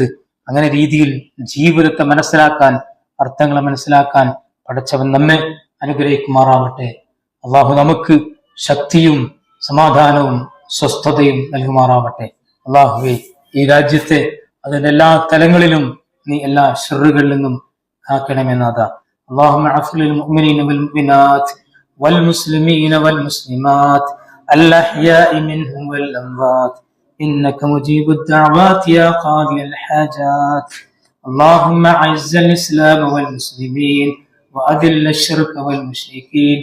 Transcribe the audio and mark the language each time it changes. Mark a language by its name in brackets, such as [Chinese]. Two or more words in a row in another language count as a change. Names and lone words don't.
[Malayalam] അങ്ങനെ രീതിയിൽ ജീവിതത്തെ മനസ്സിലാക്കാൻ, അർത്ഥങ്ങളെ മനസ്സിലാക്കാൻ പടച്ചവൻ നമ്മെ അനുഗ്രഹിക്കുമാറാവട്ടെ. അള്ളാഹു നമുക്ക് ശക്തിയും സമാധാനവും സ്വസ്ഥതയും നൽകുമാറാവട്ടെ. അള്ളാഹുവേ, ഈ രാജ്യത്തെ അതിന്റെ എല്ലാ തലങ്ങളിലും നീ എല്ലാ ശർറുകളിൽ നിന്നും കാക്കണമെന്നാഥ. [Arabic] اللهم اغفر للمؤمنين والمؤمنات والمسلمين والمسلمات الأحياء منهم والأموات إنك مجيب الدعوات يا قاضي الحاجات. اللهم أعز الإسلام والمسلمين وأذل الشرك والمشركين.